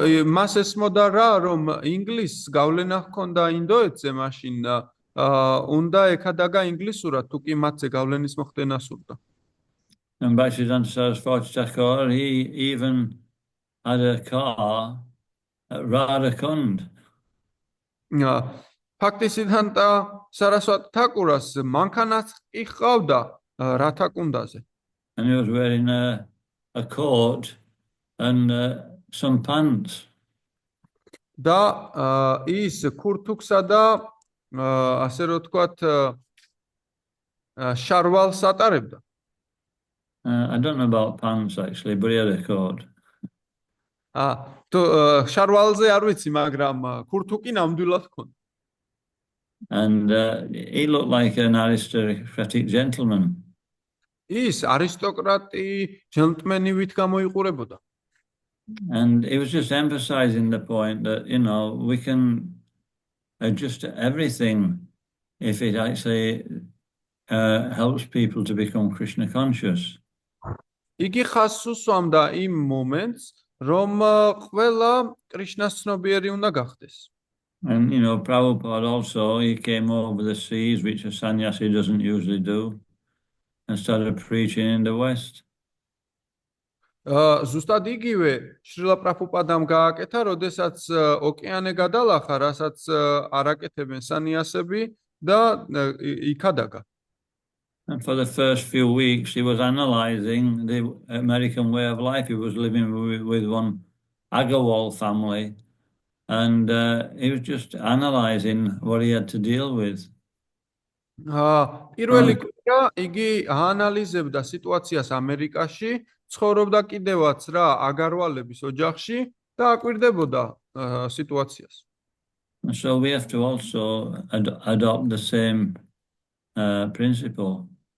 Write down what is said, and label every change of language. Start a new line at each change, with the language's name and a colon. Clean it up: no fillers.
Georgian: მას ესმოდა რა, რომ ინგლისს გავლენა ჰქონდა ინდოეთზე მაშინ უნდა ეკადაგა ინგლისურად, თუ კი მათზე გავლენის მოხდენა სურდა.
English: And Bhaktisiddhanta Saraswati Thakur, he even had a car at Radhakund.
Georgian: Bhaktisiddhanta Saraswati Thakurას მანქანაც კი ჰყავდა რათაკუნდაზე.
English: And he was wearing a coat and some pants.
Georgian: და ის ქურთუქსა და ასე რომ ვთქვათ შარვალს ატარებდა.
English: I don't know about pants actually, but he had a coat.
Georgian: შარვალზე არ ვიცი, მაგრამ ქურთუკი ნამდვილად ჰქონდა.
English: And he looked like an aristocratic gentleman.
Georgian: ის არისტოკრატი ჯენტლმენივით გამოიყურებოდა.
English: And he was just emphasizing the point that, we can adjust everything if it actually helps people to become Krishna conscious.
Georgian: იგი ხაზს უსვამდა იმ მომენტს, რომ ყველა კრიშნას ცნობიერი უნდა გახდეს.
English: And, Prabhupada also, he came over the seas, which a sannyasi doesn't usually do, and started preaching in the West.
Georgian: ზუსტად იგივე შრილა პრაბჰუპადამ გააკეთა, როდესაც ოკეანე გადალახა, რასაც არ აკეთებენ სანიასები და იქადაგა.
English: And for the first few weeks, he was analyzing the American way of life. He was living with one Agarwal family, and he was just analyzing what he had to deal with.
Georgian: პირველი კვირა იგი აანალიზებდა სიტუაციას ამერიკაში, ცხოვრობდა კიდევაც რა აგარვალების ოჯახში და აკვირდებოდა სიტუაციას.
English: So we have to also adopt the same principle.